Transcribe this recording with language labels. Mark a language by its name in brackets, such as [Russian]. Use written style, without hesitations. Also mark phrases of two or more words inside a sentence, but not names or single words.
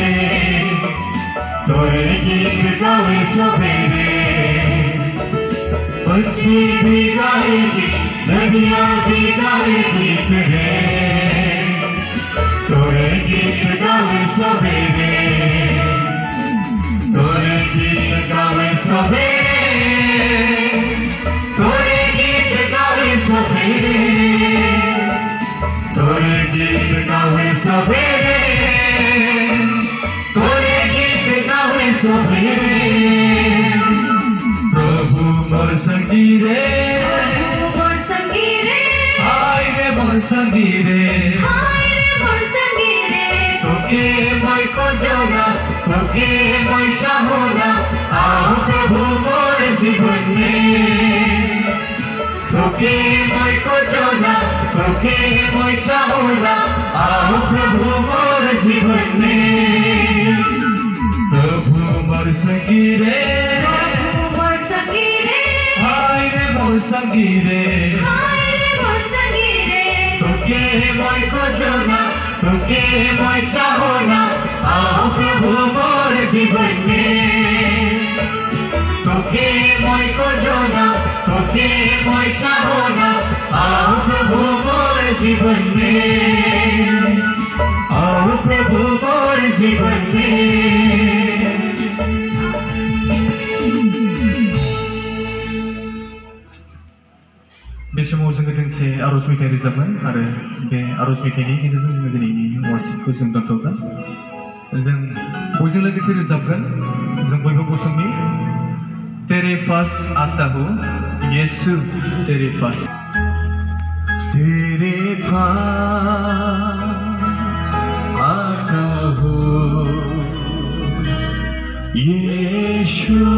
[Hindi] तोरे गीत गावे सवेरे। पक्षी भी गाएगी, नदियाँ भी गाएगी तुझे, तोरे गीत गावे सवेरे, तोरे गीत गावे सवेरे, तोरे गीत गावे सवेरे, तोरे गीत गावे सवेरे, तोरे गीत गावे सवेरे। [Sadri] प्रभु मोर संगी रे, प्रभु मोर संगी रे, हाय रे मोर संगी रे, हाय रे मोर संगी रे। তোকে মই খোঁজো না, তোকে মই চাহো না, আও প্রভু মোর জীবনে। তোকে মই খোঁজো না, তোকে মই চাহো না, আও প্রভু মোর জীবনে। প্রভু মোর সঙ্গী রে, प्रभु मोर संगी रे, হায় রে মোর সঙ্গী রে, हाय रे मोर संगी रे। তোকে মই খোঁজো না, তোকে মই চাহো না, আও প্রভু মোর জীবনে। তোকে মই খোঁজো না, তোকে মই চাহো না, আও প্রভু মোর জীবনে, আও প্রভু মোর জীবনে। [Bodo] बे समाव जोङो दोंसे आरज मेथाइ रोजाबगोन आरो बे आरज मेथाइनि गेजेरजों जोङो दिनैनि वार्शिपखौ जों दोनथ'गोन। जों बयजों लोगोसे रोजाबगोन, जों बयबो गसंनि। [Hindi] तेरे पास आता हूँ यीशु तेरे पास, तेरे पास आता हूँ यीशु